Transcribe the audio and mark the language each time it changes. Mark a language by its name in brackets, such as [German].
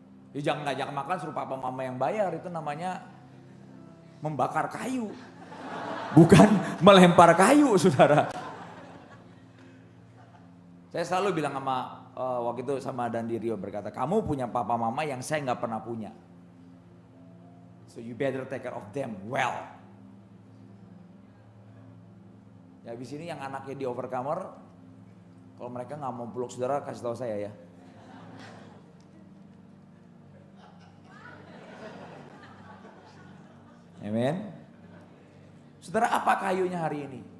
[Indonesian] Ya jangan ngajak makan suruh papa mama yang bayar, itu namanya membakar kayu. Bukan melempar kayu saudara. Saya selalu bilang sama waktu itu sama Dandi Rio berkata, kamu punya papa mama yang saya nggak pernah punya. [English] So you better take care of them well. [Indonesian] Ya habis ini yang anaknya di overcomer, kalau mereka nggak mau peluk saudara kasih tahu saya ya. Amen. Saudara, apa kayunya hari ini?